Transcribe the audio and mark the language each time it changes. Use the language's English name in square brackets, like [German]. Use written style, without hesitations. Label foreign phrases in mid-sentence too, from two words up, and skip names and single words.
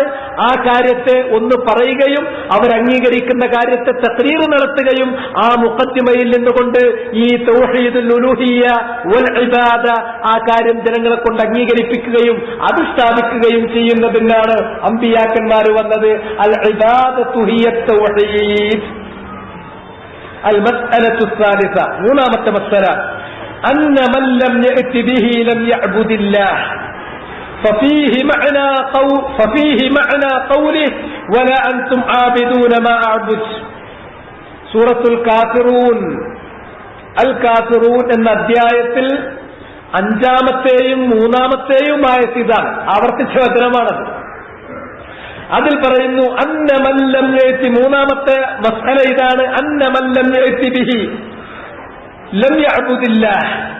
[Malayalam] ആ കാര്യത്തെ ഒന്ന് പറയുകയും അവരംഗീകരിക്കുന്ന കാര്യത്തെ തഖ്രീർ നടത്തുകയും ആ മുഖദ്ദിമയിൽ നിന്നുകൊണ്ട് ഈ [Arabic] توحيد الألوهية والعبادة [Malayalam] ആ കാര്യം ജനങ്ങളെ കൊണ്ട് അംഗീകരിപ്പിക്കുകയും അത് സ്ഥാപിക്കുകയും ചെയ്യുന്നതിനാണ് അമ്പിയാക്കന്മാർ വന്നത്. [Arabic] العبادة هي توحيد. المسألة الثالثة, [Malayalam] മൂന്നാമത്തെ മസ്അല, [Arabic] أن من لم يأت به لم يعبد الله ففيه معنى قوله ولا أنتم عابدون ما أعبد. [Malayalam] സൂറത്തുൽ കാഫിറൂൻ, അൽ കാഫിറൂൻ എന്ന അധ്യായത്തിൽ 5-ാമത്തെയും 3-ാമത്തെയും ആയത്തിതാണ്, ആവർത്തിച്ച വചനമാണത്. അതിൽ പറയുന്നു [Arabic] أن من لم يأت, [Malayalam] 3-ാമത്തെ മസ്അല ഇതാണ്, [Arabic] أن من لم يأت به لم يعبد الله.